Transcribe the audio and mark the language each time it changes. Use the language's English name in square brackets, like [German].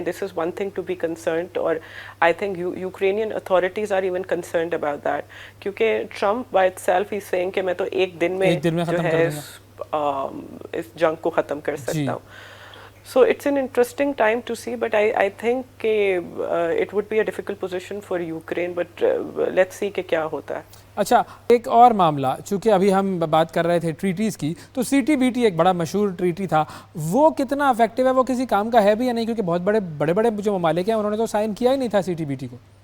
[English] this is one thing to be concerned, اور I think Ukrainian authorities are even concerned about that, [Urdu] کیونکہ Trump by it self ہی سینگ کہ میں تو ایک دن میں جو ہے اس جنگ کو ختم کر سکتا ہوں. [English] So it's an interesting time to see, but I think it would be a difficult position for Ukraine, but let's see [Urdu] کہ کیا ہوتا ہے. اچھا ایک اور معاملہ، چونکہ ابھی ہم بات کر رہے تھے ٹریٹیز کی، تو CTBT ایک بڑا مشہور ٹریٹی تھا، وہ کتنا افیکٹو ہے؟ وہ کسی کام کا ہے بھی یا نہیں؟ کیونکہ بہت بڑے جو ممالک ہیں انہوں نے تو سائن کیا ہی نہیں تھا CTBT کو.